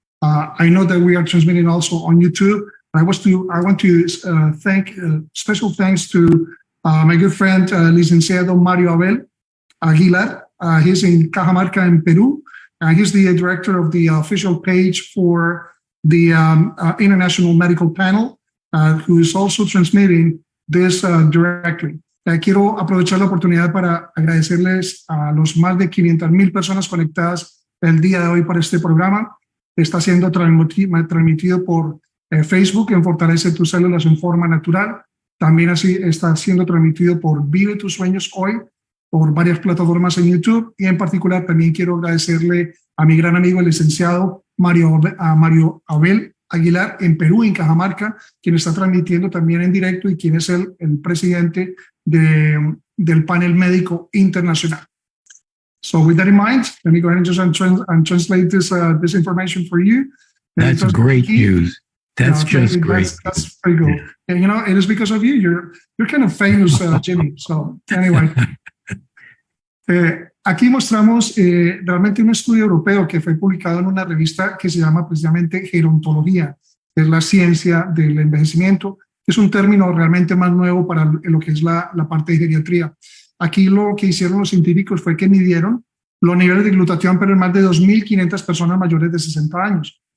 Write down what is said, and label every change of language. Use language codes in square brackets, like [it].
[en] I know that we are transmitting also on YouTube. I want to thank special thanks to my good friend, Licenciado Mario Abel Aguilar. He's in Cajamarca in Peru. He's the director of the official page for the International Medical Panel, who is also transmitting this directly. [es] Quiero aprovechar la oportunidad para agradecerles a los más de 500,000 personas conectadas el día de hoy para este programa. Está siendo transmitido por Facebook en Fortalece tus células en forma natural. También así está siendo transmitido por Vive tus sueños hoy, por varias plataformas en YouTube, y en particular también quiero agradecerle a mi gran amigo el licenciado Mario Abel Aguilar en Perú, en Cajamarca, quien está transmitiendo también en directo y quien es el presidente del panel médico internacional. [en] So with that in mind, let me go ahead and just translate this information for you. That's great news. That's just great. That's pretty cool. And, you know, it is because of you. You're kind of famous, Jimmy. So anyway. [es] Aquí mostramos realmente un estudio europeo que fue publicado en una revista que se llama precisamente gerontología, que es la ciencia del envejecimiento. Es un término realmente más nuevo para lo que es la parte de geriatría. Aquí lo que hicieron los científicos fue que midieron los niveles de glutatión, pero en más de 2.500 personas mayores de 60 años.